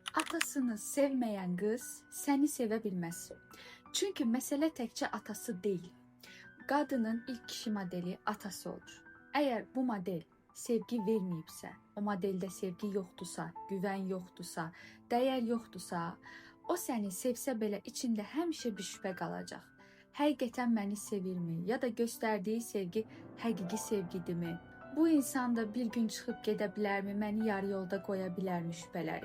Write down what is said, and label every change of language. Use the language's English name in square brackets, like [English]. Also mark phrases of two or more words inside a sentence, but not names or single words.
[Turkish] Atasını sevmeyen kız seni sevebilmez. Çünkü mesele [Azerbaijani] təkcə atası değil. Qadının ilk kişi modeli atası olur. Eğer bu model sevgi verməyibsə, o modelde sevgi yoxdursa, güven yoxdursa, dəyər yoxdursa, o səni sevsə belə içində həmişə bir şübhə qalacaq. Həqiqətən məni sevirmi ya da göstərdiyi sevgi həqiqi sevgidirmi? Bu insan da bir gün çıxıb gedə bilərmi, məni yarı yolda qoya bilərmi şübhələri?